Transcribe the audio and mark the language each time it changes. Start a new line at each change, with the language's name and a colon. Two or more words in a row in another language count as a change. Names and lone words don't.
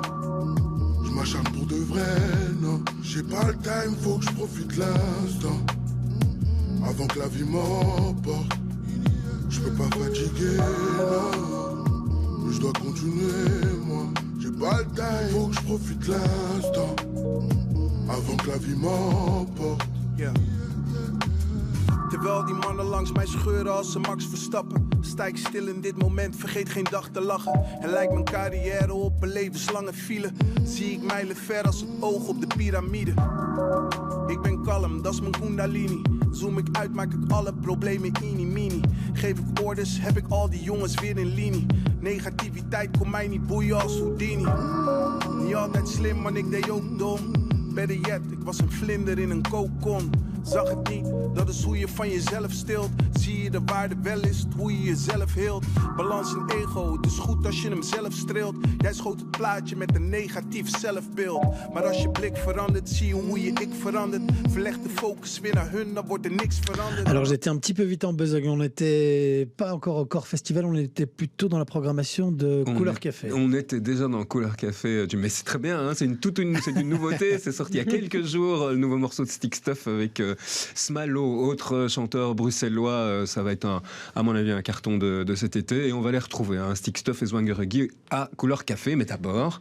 French: Je m'acharne pour de vrai, non. J'ai pas le time, faut que je profite l'instant. Avant que la vie m'emporte. Je peux pas fatiguer, non. Mais je dois continuer, moi. J'ai pas le time, faut que je profite l'instant. Avant que la vie m'emporte. Yeah.
Dutch: Terwijl die mannen langs mij scheuren als ze Max Verstappen, sta ik stil in dit moment, vergeet geen dag te lachen. En lijkt mijn carrière op een levenslange file, zie ik mijlen ver als het oog op de piramide. Ik ben kalm, dat is mijn kundalini. Zoom ik uit, maak ik alle problemen mini. Geef ik orders, heb ik al die jongens weer in linie. Negativiteit kon mij niet boeien als Houdini. Niet altijd slim, maar ik deed ook dom.
English: Better yet,
Dutch: ik was een vlinder in een kokon. Zag het niet, dat is hoe je van jezelf stilt. Zie je de waarde wel is, hoe je jezelf heelt. Balans in ego, het is goed als je hem zelf streelt. Jij schoot het plaatje met een negatief zelfbeeld. Maar als je blik verandert, zie je hoe je ik verandert. Verleg de focus weer naar hun, dan wordt er niks veranderd.
French: Alors j'étais un petit peu vite en besogne, on n'était pas encore au Core Festival, on était plutôt dans la programmation de Couleur Café. On était déjà dans Couleur Café, mais c'est très bien, c'est une nouveauté, c'est sorti il y a quelques jours, le nouveau morceau de Stick Stuff avec Smalo, autre chanteur bruxellois, ça va être à mon avis un carton de cet été, et on va les retrouver, Stick Stuff et Zwangeregi à Couleur Café, mais d'abord